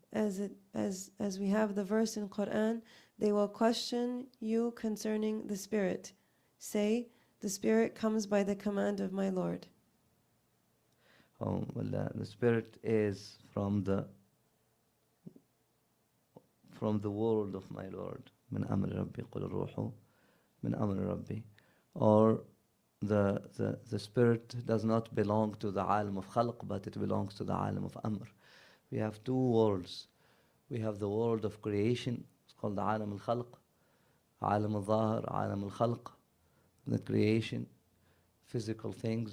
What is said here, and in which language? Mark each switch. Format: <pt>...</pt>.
<en>As we have the verse in Quran, they will question you concerning the spirit. Say, the spirit comes by the command of my Lord. Oh, well, the spirit is from the world of my Lord.</en> <ar>من أمر ربي قل الروح من أمر ربي.</ar> <en>Or the spirit does not belong to the alam of khalq, but it belongs to the alam of amr. We have two worlds. We have the world of creation, it's called the alam al-khalq, alam al-zahir, alam al-khalq, the creation, physical things.</en>